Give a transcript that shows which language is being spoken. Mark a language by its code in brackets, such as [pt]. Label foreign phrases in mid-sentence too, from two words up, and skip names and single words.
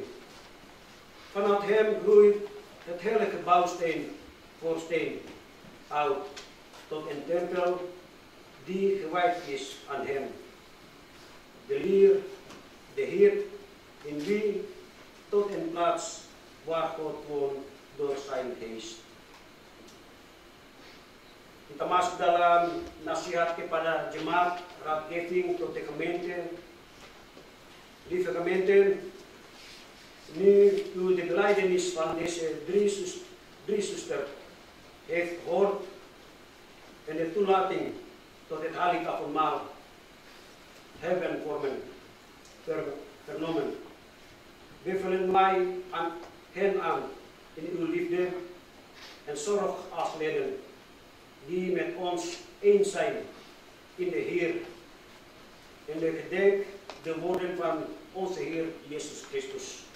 [nl] Vanuit hem groeit het heilige bouwsteen voor steen uit tot een tempel die gewijd is aan hem. De Heer, in wie tot een plaats waar God woont door zijn geest. [id] Kita masuk dalam nasihat kepada jemaat, [nl] raadgeving tot de gemeente. Lieve gemeente, nu u de gelijkenis van deze drie zusters heeft gehoord en de toelating tot het heilige avondmaal hebben vernomen, bevelen mij hen aan in uw liefde en zorg als leden die met ons eens zijn in de Heer en de gedenk de woorden van onze Heer Jezus Christus.